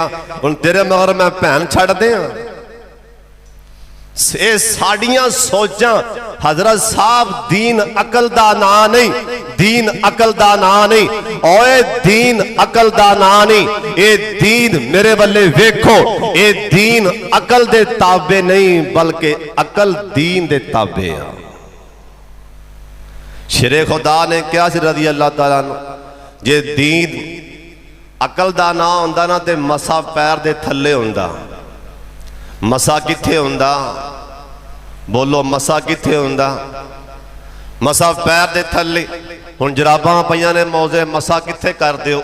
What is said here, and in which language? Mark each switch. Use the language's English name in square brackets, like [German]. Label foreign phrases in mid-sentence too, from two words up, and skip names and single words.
[Punjabi] ਹੁਣ ਤੇਰੇ ਮਗਰ ਮੈਂ ਭੈਣ ਛੱਡ ਦਿਆਂ? ਏ ਸਾਡੀਆਂ ਸੋਚਾਂ ਹਜ਼ਰਤ ਸਾਹਬ ਦੀਨ ਅਕਲ ਦਾ ਨਾ ਨਹੀਂ, ਦੀਨ ਅਕਲ ਦਾ ਨਾ ਨਹੀਂ, ਓਏ ਦੀਨ ਅਕਲ ਦਾ ਨਾ ਨਹੀਂ, ਏ ਦੀਨ ਮੇਰੇ ਵਾਲੇ ਵੇਖੋ ਏ ਦੀਨ ਅਕਲ ਦੇ ਤਾਬੇ ਨਹੀਂ ਬਲਕਿ ਅਕਲ ਦੀਨ ਦੇ ਤਾਬੇ ਆ। ਸ਼ੇਰੇ ਖ਼ੁਦਾ ਨੇ ਕਿਆ ਸੀ [Arabic] رضي الله تعالى عنه [Punjabi] ਜੇ ਦੀਨ ਅਕਲ ਦਾ ਨਾ ਹੁੰਦਾ ਨਾ ਤੇ ਮਸਾ ਪੈਰ ਦੇ ਥੱਲੇ ਹੁੰਦਾ। ਮਸਾ ਕਿੱਥੇ ਹੁੰਦਾ? ਬੋਲੋ ਮਸਾ ਕਿੱਥੇ ਹੁੰਦਾ? ਮਸਾ ਪੈਰ ਦੇ ਥੱਲੇ। ਹੁਣ ਜਰਾਬਾਂ ਪਈਆਂ ਨੇ ਮੌਜੇ ਮਸਾ ਕਿੱਥੇ ਕਰ ਦਿਓ?